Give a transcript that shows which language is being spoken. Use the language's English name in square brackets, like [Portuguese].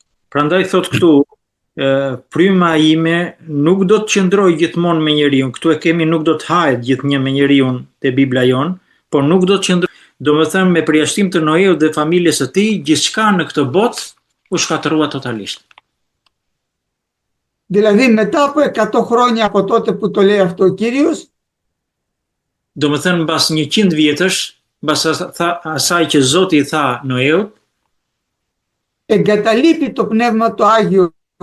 [Albanian] Prandaj thot këtu, fryma ime nuk do të qëndroj gjithmonë me njeriu. Këtu e kemi nuk do të hahet gjithnjë me njeriu te Bibla jon, por nuk do të qëndroj. Domethënë me përjashtim të Noeut dhe familjes së tij, gjithçka në këtë botë u shkatërrua totalisht. [Greek] Δηλαδή μετά από 100 χρόνια από τότε που το λέει αυτό ο Κύριος, [Albanian] domethënë mbas 100 vjetësh, mbas asaj që Zoti i tha Noeut, [Greek] εγκαταλείπει το Πνεύμα το Άγιο